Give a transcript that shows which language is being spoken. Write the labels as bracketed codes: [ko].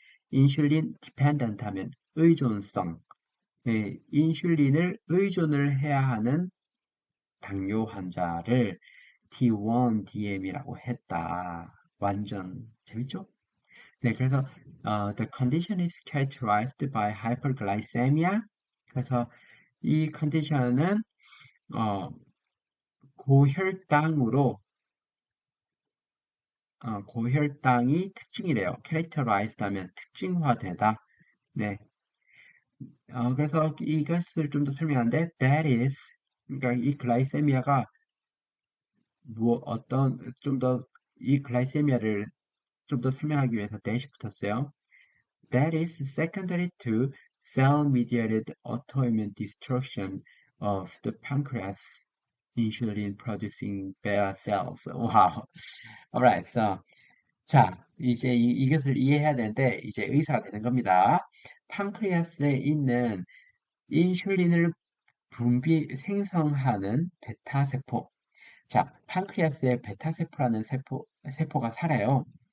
[ko] 인슐린 dependent 하면 의존성. 네, 인슐린을 의존을 해야 하는 당뇨 환자를 T1DM이라고 했다. 완전 재밌죠? 네, 그래서 [en] the condition is characterized by hyperglycemia. [ko] 그래서 이 컨디션은 어, 고혈당으로 고혈당이 특징이래요. characterized 하면 특징화되다. 네, 그래서 이것을 좀 더 설명하는데 that is 그러니까 이 글라이세미아가 어떤 좀 더 이 글라이세미아를 좀 더 설명하기 위해서 that이 붙었어요. [en] That is secondary to cell-mediated autoimmune destruction of the pancreas insulin-producing beta cells. Wow. Alright, so [ko] 자 이제 이것을 이해해야 되는데 이제 의사가 되는 겁니다. 판크리아스에 있는 인슐린을 생성하는 베타 세포. 자, 판크리아스에 베타 세포라는 세포가 살아요.